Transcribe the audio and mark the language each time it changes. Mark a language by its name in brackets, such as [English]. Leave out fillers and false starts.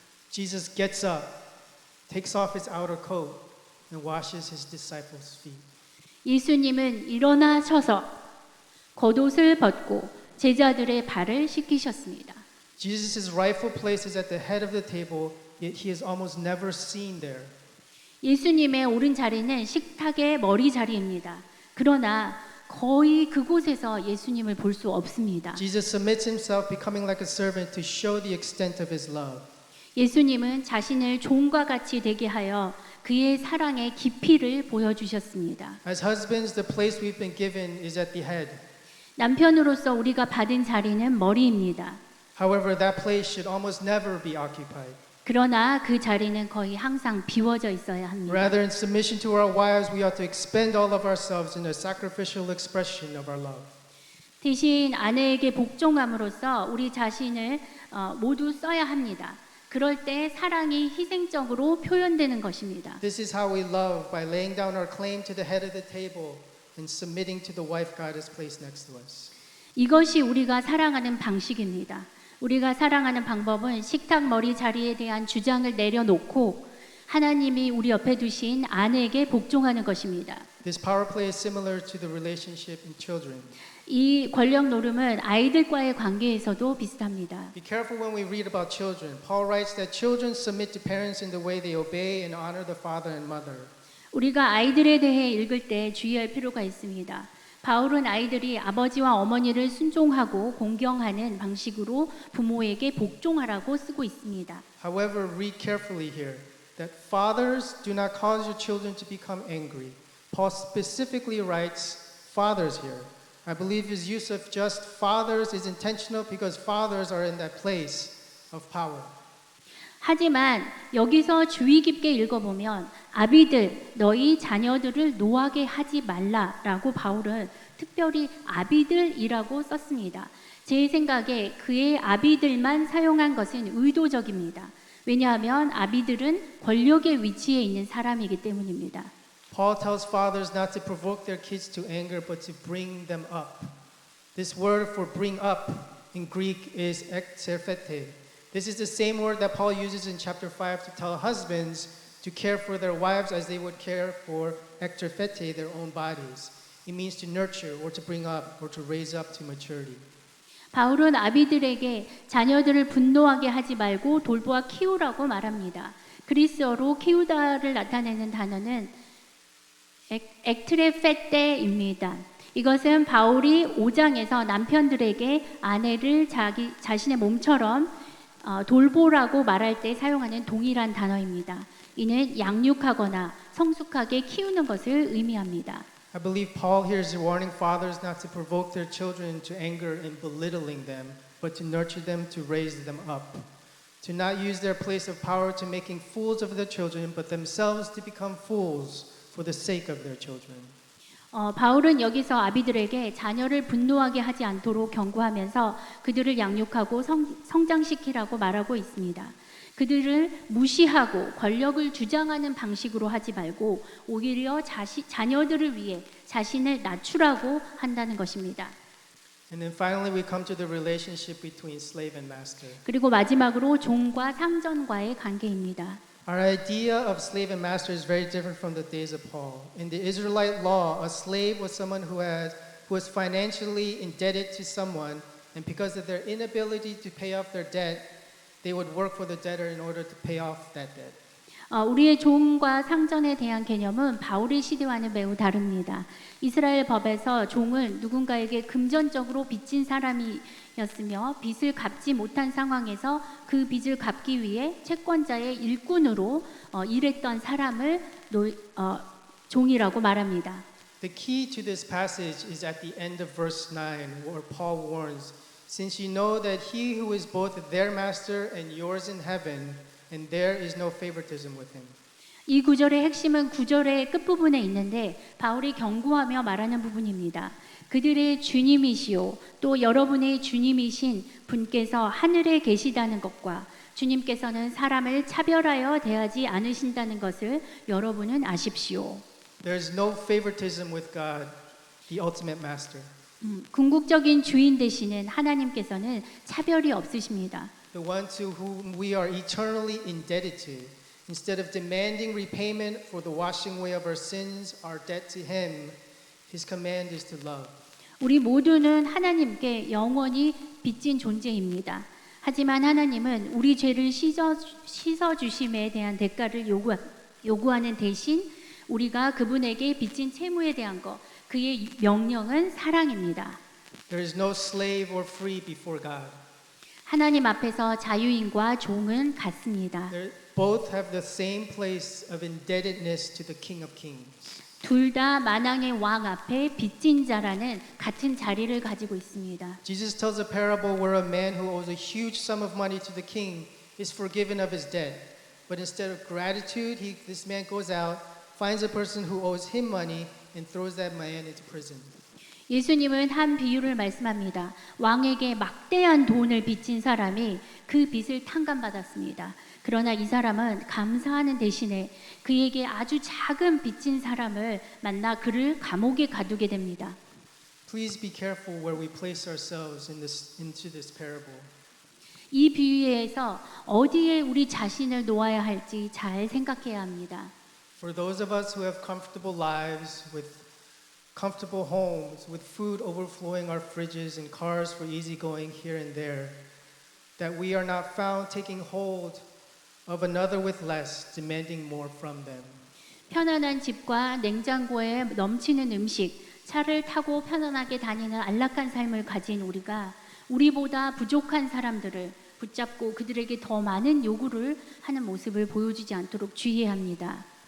[English] Jesus gets up, takes off his outer coat, and washes his disciples' feet. [Korean] 예수님은 일어나셔서 겉옷을 벗고 제자들의 발을 씻기셨습니다. [English] Jesus' rightful place is at the head of the table, yet he is almost never seen there. [Korean] 예수님의 오른 자리는 식탁의 머리 자리입니다. 그러나 거의 그곳에서 예수님을 볼 수 없습니다. [English] Jesus submits himself, becoming like a servant to show the extent of his love. [Korean] 예수님은 자신을 종과 같이 되게 하여 그의 사랑의 깊이를 보여주셨습니다. [English] As husbands, the place we've been given is at the head. [Korean] 남편으로서 우리가 받은 자리는 머리입니다. [English] However, that place should almost never be occupied. [Korean] 그러나 그 자리는 거의 항상 비워져 있어야 합니다. [English] Rather, in submission to our wives, we ought to expend all of ourselves in a sacrificial expression of our love. [Korean] 대신 아내에게 복종함으로써 우리 자신을 모두 써야 합니다. 그럴 때 사랑이 희생적으로 표현되는 것입니다. [English] This is how we love, by laying down our claim to the head of the table and submitting to the wife God has placed next to us. [Korean] 이것이 우리가 사랑하는 방식입니다. 우리가 사랑하는 방법은 식탁 머리 자리에 대한 주장을 내려놓고 하나님이 우리 옆에 두신 아내에게 복종하는 것입니다. [English] This power play is similar to the relationship in children. [Korean] 이 권력 노름은 아이들과의 관계에서도 비슷합니다. [English] Be careful when we read about children. Paul writes that children submit to parents in the way they obey and honor the father and mother. [Korean] 우리가 아이들에 대해 읽을 때 주의할 필요가 있습니다. 바울은 아이들이 아버지와 어머니를 순종하고 공경하는 방식으로 부모에게 복종하라고 쓰고 있습니다. [English] However, read carefully here that fathers do not cause your children to become angry. Paul specifically writes fathers here. I believe his use of just fathers is intentional because fathers are in that place of power. [Korean] 하지만 여기서 주의 깊게 읽어보면 아비들 너희 자녀들을 노하게 하지 말라라고 바울은 특별히 아비들이라고 썼습니다. 제 생각에 그의 아비들만 사용한 것은 의도적입니다. 왜냐하면 아비들은 권력의 위치에 있는 사람이기 때문입니다. [English] Paul tells fathers not to provoke their kids to anger but to bring them up. This word for bring up in Greek is ekterphete. This is the same word that Paul uses in chapter 5 to tell husbands to care for their wives as they would care for ekterphete, their own bodies. It means to nurture or to bring up or to raise up to maturity. [Korean] 바울은 아비들에게 자녀들을 분노하게 하지 말고 돌보아 키우라고 말합니다. 그리스어로 키우다를 나타내는 단어는 ekterephete입니다. 이것은 바울이 5장에서 남편들에게 아내를 자신의 몸처럼 돌보라고 말할 때 사용하는 동일한 단어입니다. 이는 양육하거나 성숙하게 키우는 것을 의미합니다. [English] I believe Paul here is warning fathers not to provoke their children to anger and belittling them, but to nurture them, to raise them up. To not use their place of power to making fools of their children, but themselves to become fools for the sake of their children. [Korean] 바울은 여기서 아비들에게 자녀를 분노하게 하지 않도록 경고하면서 그들을 양육하고 성장시키라고 말하고 있습니다. 그들을 무시하고 권력을 주장하는 방식으로 하지 말고 오히려 자녀들을 위해 자신을 낮추라고 한다는 것입니다. [English] And then finally we come to the relationship between slave and master. [Korean] 그리고 마지막으로 종과 상전과의 관계입니다. [English] Our idea of slave and master is very different from the days of Paul. In the Israelite law, a slave was someone who was financially indebted to someone, and because of their inability to pay off their debt, they would work for the debtor in order to pay off that debt. [Korean] 우리의 종과 상전에 대한 개념은 바울의 시대와는 매우 다릅니다. 이스라엘 법에서 종은 누군가에게 금전적으로 빚진 사람이었으며 빚을 갚지 못한 상황에서 그 빚을 갚기 위해 채권자의 일꾼으로 일했던 사람을 종이라고 말합니다. [English] The key to this passage is at the end of verse 9, where Paul warns, "Since you know that he who is both their master and yours in heaven, and there is no favoritism with him." [Korean] 이 구절의 핵심은 구절의 끝부분에 있는데 바울이 경고하며 말하는 부분입니다. 그들의 주님이시오 또 여러분의 주님이신 분께서 하늘에 계시다는 것과 주님께서는 사람을 차별하여 대하지 않으신다는 것을 여러분은 아십시오. [English] There is no favoritism with God, the ultimate master. [Korean] 궁극적인 주인 되시는 하나님께서는 차별이 없으십니다. [English] The one to whom we are eternally indebted to. Instead of demanding repayment for the washing away of our sins, our debt to him, his command is to love. [Korean] 우리 모두는 하나님께 영원히 빚진 존재입니다. 하지만 하나님은 우리 죄를 씻어 주심에 대한 대가를 요구하는 대신 우리가 그분에게 빚진 채무에 대한 것, 그의 명령은 사랑입니다. [English] There is no slave or free before God. [Korean] 하나님 앞에서 자유인과 종은 같습니다. [English] They both have the same place of indebtedness to the King of Kings. [Korean] 둘 다 만왕의 왕 앞에 빚진 자라는 같은 자리를 가지고 있습니다. [English] Jesus tells a parable where a man who owes a huge sum of money to the king is forgiven of his debt. But instead of gratitude, this man goes out, finds a person who owes him money, and throws that man into prison. [Korean] 예수님은 한 비유를 말씀합니다. 왕에게 막대한 돈을 빚진 사람이 그 빚을 탕감받았습니다. 그러나 이 사람은 감사하는 대신에 그에게 아주 작은 빚진 사람을 만나 그를 감옥에 가두게 됩니다. [English] Please be careful where we place ourselves into this parable. [Korean] 이 비유에서 어디에 우리 자신을 놓아야 할지 잘 생각해야 합니다. [English] For those of us who have comfortable lives with comfortable homes, with food overflowing our fridges and cars for easy going here and there, that we are not found taking hold of another with less, demanding more from them. [Korean] 편안한 집과 냉장고에 넘치는 음식, 차를 타고 편안하게 다니는 안락한 삶을 가진 우리가 우리보다 부족한 사람들을 붙잡고 그들에게 더 많은 요구를 하는 모습을 보여주지 않도록 주의해야 합니다.